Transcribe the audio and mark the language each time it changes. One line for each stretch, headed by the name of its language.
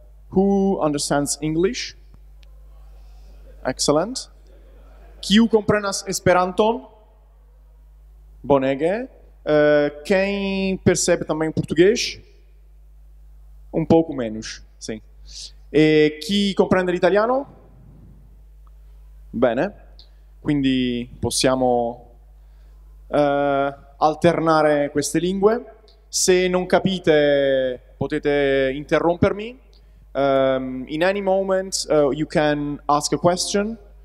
English: Who understands English? Excellent.
Esperanto: Kiu comprenas Esperanton? Bonege.
Portuguese: Quem percebe também português? Um pouco menos, sim.
Italian: E chi comprende l'italiano? Bene. Quindi possiamo alternare queste lingue. Se non capite, potete interrompermi.
English: In any moment, you can ask a question.